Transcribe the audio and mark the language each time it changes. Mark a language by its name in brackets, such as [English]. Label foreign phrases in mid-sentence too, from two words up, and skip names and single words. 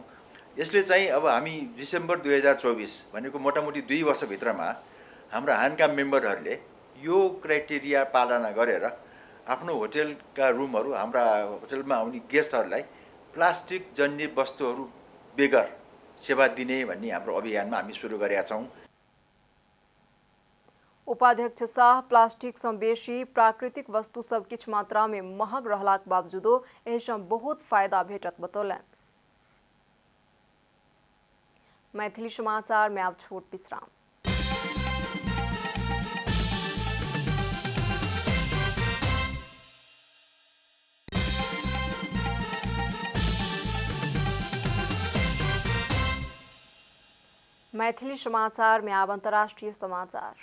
[Nepali] यसले चाहिँ अब हामी डिसेम्बर 2024 भनेको मोटामोटी 2 वर्षभित्रमा हाम्रा हानका मेम्बरहरूले यो क्राइटेरिया पालना गरेर आफ्नो होटलका रुमहरू, हाम्रा होटलमा आउने गेस्टहरूलाई प्लास्टिक जन्य वस्तुहरू बेगर सेवा दिने भन्ने हाम्रो अभियानमा हामी सुरु गरेका छौँ। [Maithili] उपाध्यक्ष शाह प्लास्टिक सँ बेसी प्राकृतिक वस्तु सब किछ मात्रा में महग रहलाक बावजूदो एहि सँ बहुत फायदा भेटत बतौलनि। मैथिली समाचार में आब छोट विश्राम। मैथिली समाचार में आब अंतर्राष्ट्रीय समाचार।